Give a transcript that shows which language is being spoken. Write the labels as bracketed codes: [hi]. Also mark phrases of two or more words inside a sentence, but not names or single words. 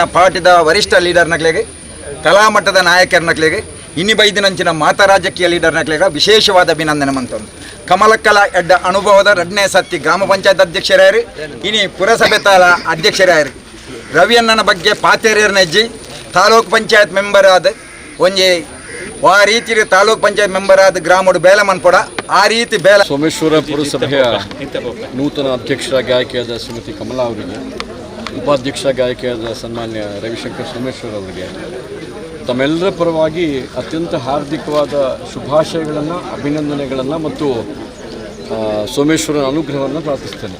[tcy] ಪಾರ್ಟಿದ ವರಿಷ್ಠ ಲೀಡರ್ನಕ್ಲೆಗೆ ಕಲಾಮಟ್ಟದ ನಾಯಕರನಕ್ಲೆಗೆ ಇನಿ ಬೈದಿನಂಚಿನ ಮಾತಾ ರಾಜಕೀಯ ಲೀಡರ್ನಕ್ಲೆಗ ವಿಶೇಷವಾದ ಅಭಿನಂದನೆ ಮಂತಂದು ಕಮಲಕ್ಕಲ ಎಡ್ಡ ಅನುಭವದ 2ನೇ ಸತಿ ಗ್ರಾಮ ಪಂಚಾಯತ್ ಅಧ್ಯಕ್ಷರಾಯರು ಇನಿ ಪುರಸಭೆ ತಾಲ ಅಧ್ಯಕ್ಷರಾಯರು ರವಿಯಣ್ಣನ ಬಗ್ಗೆ ಪಾತೇರಿಯರ್ನೆಜ್ಜಿ ತಾಲೂಕು ಪಂಚಾಯತ್ ಮೆಂಬರ್ ಆದ ಒಂಜಿ ಆ ರೀತಿ ತಾಲೂಕು ಪಂಚಾಯತ್ ಮೆಂಬರ್ ಆದ ಗ್ರಾಮಡು ಬೇಲೆ ಮನ್ಪೊಡ ಆ ರೀತಿ ಬೇಲೆ [kn] ಸೋಮೇಶ್ವರ ಪುರಸಭೆಯ ನೂತನ ಅಧ್ಯಕ್ಷರಾಗಿ ಆಯ್ಕೆಯಾದ ಶ್ರೀಮತಿ ಕಮಲಾ ಅವರಿಗೆ, ಉಪಾಧ್ಯಕ್ಷರಾಗಿ ಆಯ್ಕೆಯಾದ ಸನ್ಮಾನ್ಯ ರವಿಶಂಕರ್ ಸೋಮೇಶ್ವರ್ ಅವರಿಗೆ ತಮ್ಮೆಲ್ಲರ ಪರವಾಗಿ ಅತ್ಯಂತ ಹಾರ್ದಿಕವಾದ ಶುಭಾಶಯಗಳನ್ನು, ಅಭಿನಂದನೆಗಳನ್ನು ಮತ್ತು ಸೋಮೇಶ್ವರನ ಅನುಗ್ರಹವನ್ನು ಪ್ರಾರ್ಥಿಸ್ತೇನೆ.